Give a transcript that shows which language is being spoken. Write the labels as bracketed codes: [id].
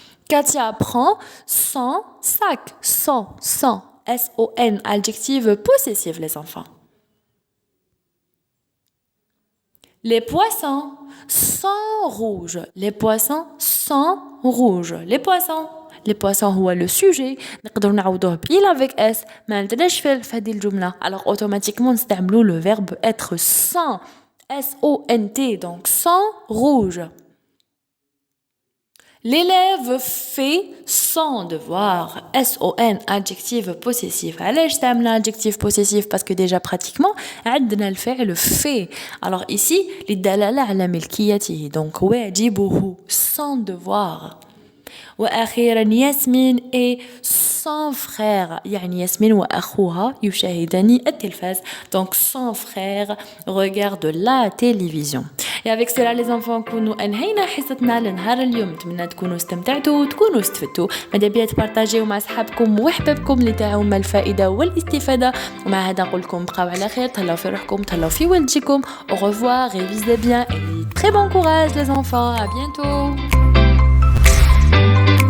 [fr] Katia prend son sac. Son. S-O-N, adjectif possessif, les enfants. Les poissons sont rouges. Les poissons sont rouges. Les poissons [ar] هو [fr] le sujet [ar] نقدر نعوضوه [fr] il avec s [ar] ما عندناش في هذه الجملة. [fr] Alors automatiquement [ar] نستعملوا [fr] le verbe être sans S-O-N-T donc sans rouge. L'élève fait son devoir. S-O-N, adjectif possessif. [ar] علاش تعمل [fr] adjectif possessif parce que déjà pratiquement [ar] عندنا الفعل [fr] fait. Alors ici [ar] للدلالة على ملكيته [fr] donc [ar] واجبه [fr] son devoir. [ar] وأخيرا ياسمين [fr] et son frère [ar] يعني ياسمين وأخوها يشاهدان التلفاز [fr] donc son frère regarde la télévision. Et avec cela les enfants [ar] كونوا أنهينا حصتنا لنهار اليوم. نتمنى تكونوا استمتعتوا وتكونوا استفدتوا. ماذا بيا تبارطاجيو مع أصحابكم وأحبابكم لتعم الفائدة والاستفادة. ومع هذا نقول لكم بقاو على خير. تهلاو في روحكم تهلاو في والديكم. [fr] Au revoir, révisez bien et très bon courage les enfants. À bientôt.